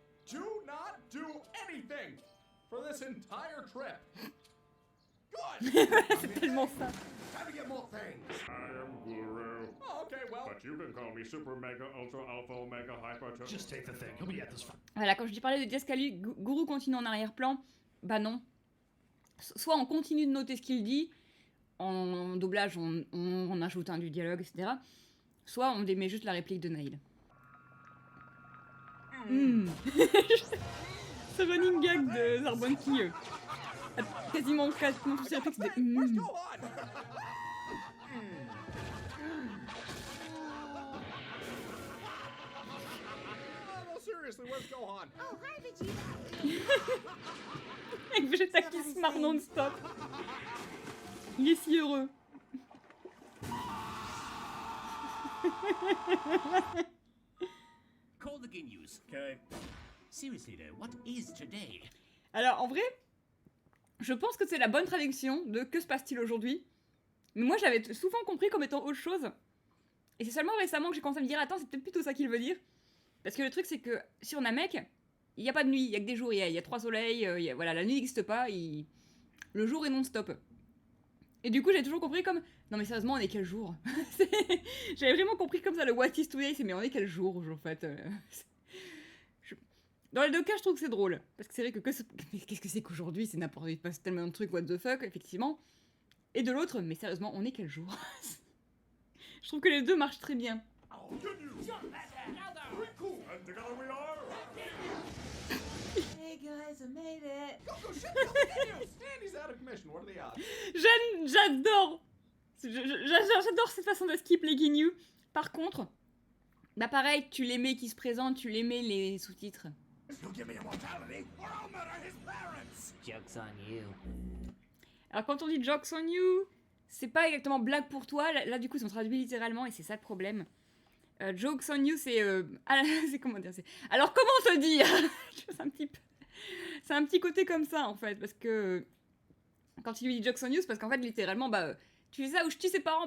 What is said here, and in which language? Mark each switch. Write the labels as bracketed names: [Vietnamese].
[English] Do not do anything for this entire trip. Good! [French] C'est tellement ça. [English] Time to get more things. I am Guru. Oh, okay, well. But you can call me Super Mega Ultra Alpha Omega Hyper. Just take the thing. He'll be at this fun. [French] Voilà, quand je parlais de didascalie, Guru continue en arrière-plan. Bah non. Soit on continue de noter ce qu'il dit, en doublage on ajoute du dialogue, etc. Soit on démet juste la réplique de Nail. Ce running gag de Zarbon qui a quasiment tous ses répliques, c'est des [English] Where's Gohan? No, seriously, where's Gohan? Oh, hi, Vegeta. [French] Avec Vegeta qui se marre non-stop. Il est si heureux. [English] Call the Ginus. Okay. Seriously though, what is today? [French] Alors en vrai, je pense que c'est la bonne traduction de que se passe-t-il aujourd'hui. Mais moi j'avais souvent compris comme étant autre chose. Et c'est seulement récemment que j'ai commencé à me dire attends, c'est peut-être plutôt ça qu'il veut dire. Parce que le truc c'est que sur Namek, il n'y a pas de nuit, il n'y a que des jours, il y a 3 soleils, voilà, la nuit n'existe pas, le jour est non-stop. Et du coup j'ai toujours compris comme non mais sérieusement on est quel jour? J'avais vraiment compris comme ça le [English] what is today, [French] c'est mais on est quel jour en fait Dans les deux cas je trouve que c'est drôle. Parce que c'est vrai que mais qu'est-ce que c'est qu'aujourd'hui, c'est n'importe quoi, il passe tellement de trucs [English] what the fuck, [French] effectivement. Et de l'autre, mais sérieusement on est quel jour? Je trouve que les deux marchent très bien. [English] Oh, pretty cool. And together we are. Hey guys, I made it. Go, shit, go, Ginyu! Andy's out of commission. What are the odds? [French] J'adore J'adore cette façon de skip les Ginyu. Par contre, bah pareil, tu les mets qui se présentent, tu les mets les sous-titres. [English] You'll give me immortality, or I'll murder his parents! Joke's on you. [French] Alors quand on dit [English] jokes on you, [French] c'est pas exactement blague pour toi, là du coup ils sont traduits littéralement et c'est ça le problème. Jokes on you c'est... c'est comment dire, c'est... Alors comment te dire? C'est un petit côté comme ça en fait, parce que... Quand il lui dit [English] jokes on you, [French] c'est parce qu'en fait littéralement, bah... Tu fais ça ou je tue ses parents?